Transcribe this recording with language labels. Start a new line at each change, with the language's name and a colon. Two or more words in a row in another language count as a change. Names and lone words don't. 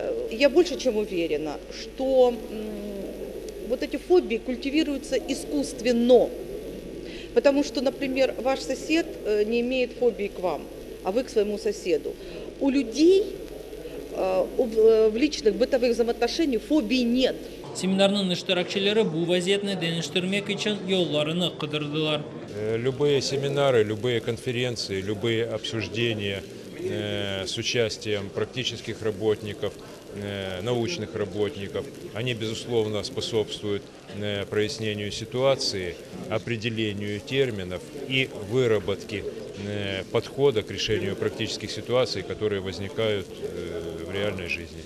Russian: Я больше чем уверена, что вот эти фобии культивируются искусственно. Потому что, например, ваш сосед не имеет фобии к вам, а вы к своему соседу. У людей в личных бытовых взаимоотношениях фобий нет.
Crimean Tatar: Seminarın iştirakçıları bu vaziyetini değiştirmek için yollarını kıdırdılar.
Russian: Любые семинары, любые конференции, любые обсуждения с участием практических работников, научных работников, они, безусловно, способствуют прояснению ситуации, определению терминов и выработке подхода к решению практических ситуаций, которые возникают в реальной жизни.